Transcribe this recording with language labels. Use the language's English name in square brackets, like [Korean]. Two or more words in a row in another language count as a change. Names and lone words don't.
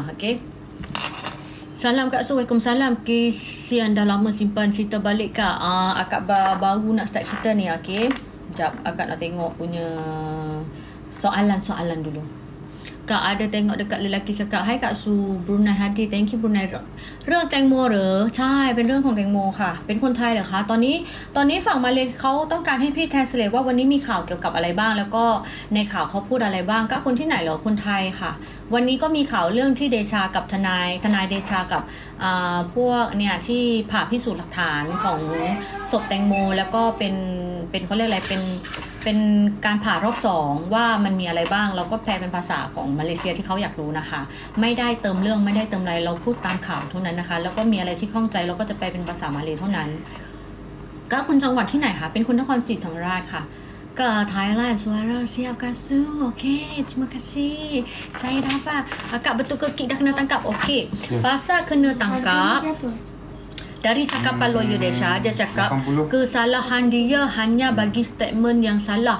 [Malay] Okay. Salam Kak Su. Waalaikumsalam. Kesian dah lama simpan cerita balik Kak. Akak baru nak start cerita ni. Okay. Sekejap. Akak nak tengok punya soalan-soalan dulu. Kak ada tengok dekat lelaki cakap, Hai Kak Su, Brunei Hadi, [English] thank you [Thai] Brunei เรื่องแตงโมเหรอใช่เป็นเรื่องของแตงโมค่ะเป็นคนไทยเหรอคะตอนนี้ฝั่งมาเลเขาต้องการให้พี่แทน สเลตว่าวันนี้มีข่าวเกี่ยวกับอะไรบ้างแล้วก็ในข่าวเขาพูดอะไรบ้างก็คนที่ไหนเหรอคนไทยค่ะวันนี้ก็มีข่าวเรื่องที่เดชา กับทนายเดชากับพวกเนี่ยที่ผ่าพิสูจน์หลักฐานของศพแตงโมแล้วก็เป็นเขาเรียกอะไรเป็นการผ่ารอบ2ว่ามันมีอะไรบ้างเราก็แปลเป็นภาษาของมาเลเซียที่เขาอยากรู้นะคะไม่ได้เติมเรื่องไม่ได้เติมอะไรเราพูดตามข่าวเท่านั้นนะคะแล้วก็มีอะไรที่ข้องใจเราก็จะแปลเป็นภาษามาเลเท่านั้นก็คุณจังหวัดที่ไหนคะเป็นคนนครศรีธรรมราชค่ะ [Malay] ke Thailand suara siap Kak Su. Okey, terima kasih. Saya dapat. Akak betul ke Kik dah kena tangkap? Okey. Pasal kena tangkap dari cakapan lawyer Desha, dia cakap 80. Kesalahan dia hanya bagi statement yang salah.